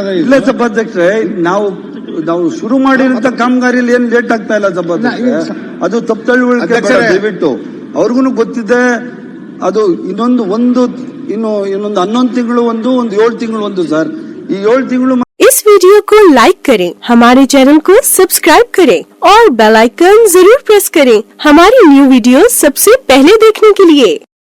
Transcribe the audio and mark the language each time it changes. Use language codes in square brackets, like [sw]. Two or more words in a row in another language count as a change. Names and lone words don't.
[kn] ಇಲ್ಲ ಸಭಾಧ್ಯಕ್ಷರೇ, ನಾವು ಶುರು ಮಾಡಿರುವಂತ ಕಾಮಗಾರಿಯಲ್ಲಿ ಏನ್ ಲೇಟ್ ಆಗ್ತಾ ಇಲ್ಲ ಸಭಾಧ್ಯಕ್ಷರೇ. ಅದು ತಪ್ಪು ತಿಳುವಳಿಕೆ ದಯವಿಟ್ಟು ಅವ್ರಿಗೂ ಗೊತ್ತಿದೆ. ಅದು ಇನ್ನೊಂದು 11 ತಿಂಗಳು ಒಂದು 7 ತಿಂಗಳು ಒಂದು ಸರ್. ಈ 7 ತಿಂಗಳು [hi] इस वीडियो को लाइक करें, हमारे चैनल को सब्सक्राइब करें और [en] bell icon [hi] जरूर प्रेस करें हमारी [en] new video [hi] सबसे पहले देखने के लिए।